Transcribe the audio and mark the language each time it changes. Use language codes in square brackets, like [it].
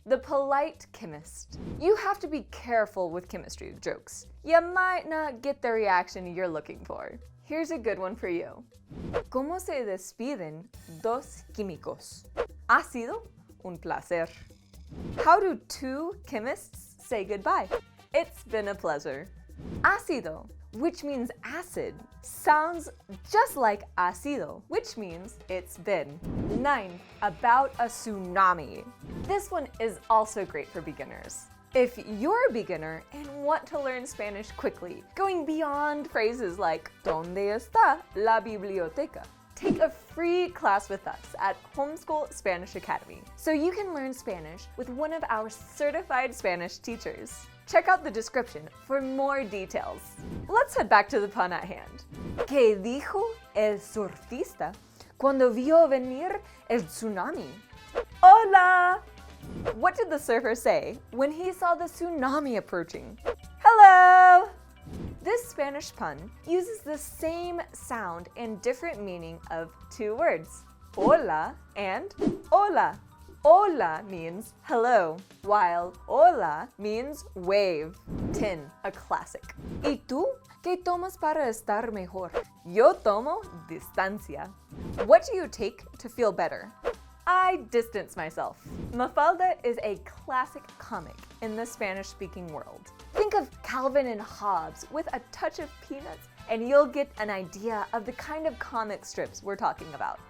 [en] The polite chemist. You have to be careful with chemistry jokes. You might not get the reaction you're looking for. Here's a good one for you. [es] ¿Cómo se despiden dos químicos? [en] Ha sido un placer. How do 2 chemists say goodbye? It's been a pleasure. Ácido, which means acid, sounds just like ácido, which means it's been. 9. About a tsunami. This one is also great for beginners. If you're a beginner and want to learn Spanish quickly, going beyond phrases like ¿Dónde está la biblioteca? Take a free class with us at Homeschool Spanish Academy so you can learn Spanish with one of our certified Spanish teachers. Check out the description for more details. Let's head back to the pun at hand. [es] ¿Qué dijo el surfista cuando vio venir el tsunami? Hola! [en] What did the surfer say when he saw the tsunami approaching? Hello! This Spanish pun uses the same sound and different meaning of 2 words, hola and hola. Hola means hello, while hola means wave. 10. A classic. [es] ¿Y tú qué tomas para estar mejor? Yo tomo distancia. [en] What do you take to feel better? I distance myself. Mafalda is a classic comic in the Spanish-speaking world. Think of Calvin and Hobbes with a touch of Peanuts, and you'll get an idea of the kind of comic strips we're talking about.